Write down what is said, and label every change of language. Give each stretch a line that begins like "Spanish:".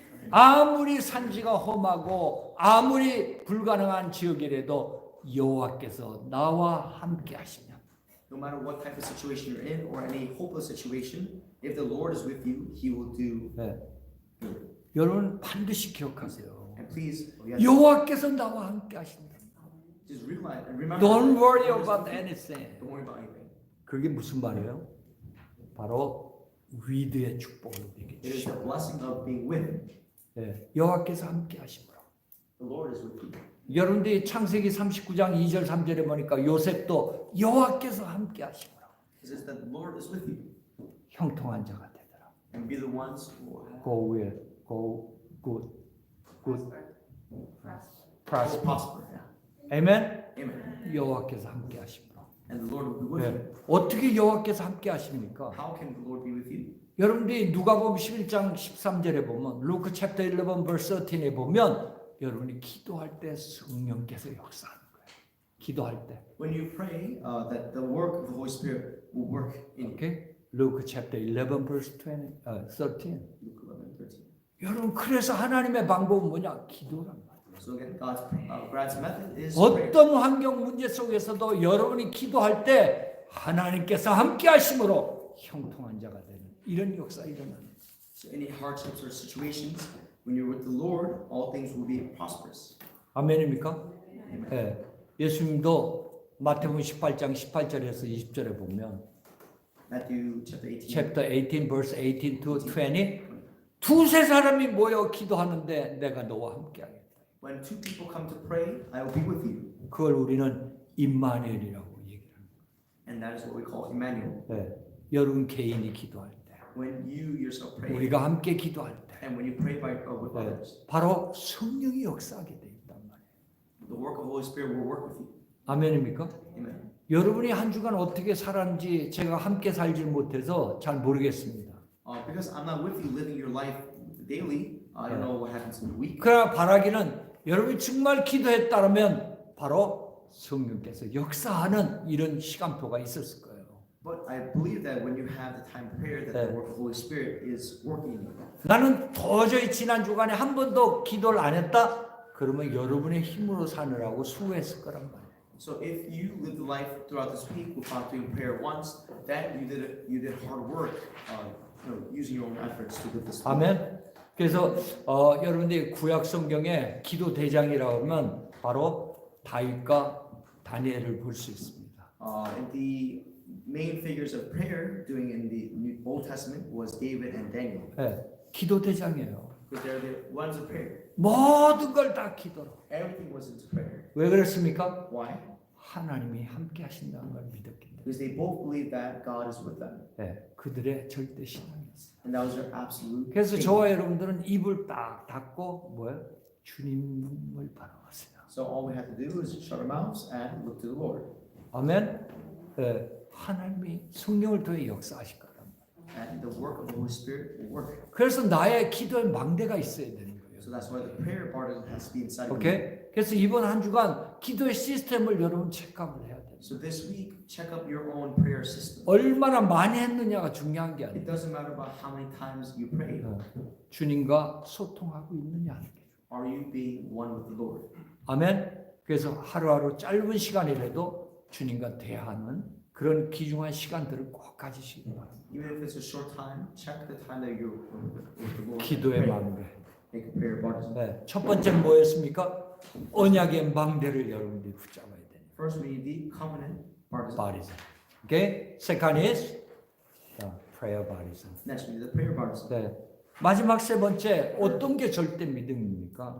Korean: 아무리 산지가 험하고 아무리 불가능한 지역이라도 여호와께서 나와 함께 하시면.
English: No matter what type of situation you're in or any hopeless situation, if the Lord is with you, He will do.
Korean: 네. 여러분 반드시 기억하세요.
English: And please,
Korean: 여호와께서 나와 함께 하신다.
English: just realize and remember. Don't worry about anything. Don't worry about anything.
Korean: 그게 무슨 말이에요? 바로 위드의 축복을 우리에게
English: It is
Korean: 주시오.
English: the blessing of being with.
Korean: 네. 여호와께서 함께 하심으로.
English: The Lord is with you.
Korean: 여러분들이 창세기 39장 2절 3절에 보니까 요셉도 여호와께서 함께 하심으로
English: It says that the Lord is with you
Korean: 형통한 자가 되더라.
English: and be the ones who will Go well, go good, prosper. prosper. Yeah.
Korean: 아멘.
English: Amen.
Korean: 여호와께서 함께 하심으로.
English: And the Lord will be with you.
Korean: 네. 어떻게 여호와께서 함께 하십니까?
English: How can the Lord be with you?
Korean: 여러분들이 누가복음 11장 13절에 보면 루크 챕터 11 verse 13에 보면 여러분이 기도할 때 성령께서 역사하는 거예요. 기도할 때.
English: When you pray, that the work of the Holy Spirit will work in you.
Korean: 오케이? 루크 챕터 11 verse 13.
English: Luke 11:13.
Korean: 여러분 그래서 하나님의 방법은 뭐냐? 기도란 말이에요.
English: So again, God's method is prayer.
Korean: 어떤 환경 문제 속에서도 여러분이 기도할 때 하나님께서 함께 하심으로 형통한 자가 되는 이런 역사 일어나는.
English: So any hardships or situations, when you're with the Lord, all things will be prosperous.
Korean: 아멘입니까? 네. 예수님도 마태복음 18장 18절에서 20절에 보면
English: Matthew chapter 18. chapter 18 verse 18 to 20
Korean: 두세 사람이 모여 기도하는데 내가 너와 함께 하겠다.
English: When two people come to pray, I will be with you.
Korean: 그걸 우리는 임마누엘이라고 얘기를 합니다.
English: And that is what we call Emmanuel.
Korean: 네. 여러분 개인이 기도할 때
English: When you yourself pray,
Korean: 우리가 함께 기도할 때
English: and when you pray with
Korean: 네.
English: others,
Korean: 바로 성령이 역사하게 돼 있단 말이에요.
English: the work of the Holy Spirit will work with you.
Korean: 아멘입니까?
English: Amen.
Korean: 여러분이 한 주간 어떻게 살았는지 제가 함께 살지 못해서 잘 모르겠습니다.
English: Because I'm not with you living your life daily, I don't know what happens in the week.
Korean: 그러나 바라기는 여러분이 정말 기도했다면 바로 성령께서 역사하는 이런 시간표가 있었을 거예요.
English: But I believe that when you have the time of prayer, that the work of the Holy Spirit is working in you.
Korean: 나는 도저히 지난 주간에 한 번도 기도를 안 했다? 그러면 여러분의 힘으로 사느라고 수고했을 거란 말이에요.
English: So if you lived the life throughout this week without doing prayer once, that you did hard work, using your own efforts to live this life.
Korean: 아멘. 그래서 여러분들이 구약 성경에 기도 대장이라고 하면 바로 다윗과 다니엘을 볼 수 있습니다.
English: And the main figures of prayer doing in the Old Testament was David and Daniel.
Korean: 예, 기도 대장이에요.
English: Because they're the ones of prayer.
Korean: 모든 걸 다 기도로.
English: Everything was into prayer.
Korean: 왜 그랬습니까?
English: Why?
Korean: 하나님이 함께 하신다는 걸 믿었기 때문에.
English: Because they both believed that God is with them.
Korean: 예, 그들의 절대 신앙이었어요.
English: And that was their absolute
Korean: 그래서
English: faith.
Korean: 저와 여러분들은 입을 딱 닫고 뭐예요? 주님을 바라보세요.
English: So all we have to do is shut our mouths and look to the Lord.
Korean: 아멘. 예, 하나님이 성령을 통해 역사하실 거란 말이에요.
English: And the work of the Holy Spirit will work.
Korean: 그래서 나의 기도에 망대가 있어야 되는 거예요.
English: So that's why the prayer part has to be inside of you.
Korean: 오케이? 그래서 이번 한 주간 기도의 시스템을 여러분 체크업을 해야 돼요.
English: So this week, check up your own prayer system.
Korean: 얼마나 많이 했느냐가 중요한 게
English: It
Korean: 아니에요.
English: doesn't matter about how many times you pray.
Korean: 주님과 소통하고 있느냐 하는 게.
English: Are you being one with the Lord?
Korean: 아멘. 그래서 하루하루 짧은 시간이라도 주님과 대화하는 그런 귀중한 시간들을 꼭 가지시기 바랍니다.
English: Even if it's a short time, check the time that you're with the Lord.
Korean: 기도의
English: Pray.
Korean: 망대.
English: Make a prayer partisan.
Korean: 네, 첫 번째 뭐였습니까? 언약의 망대를 여러분들이 붙잡아야 돼요.
English: First, we need the covenant partisan. Bodies. Okay. Second is prayer bodies. Next, we need the prayer partisan.
Korean: 네. 마지막 세 번째 어떤 게 절대 믿음입니까?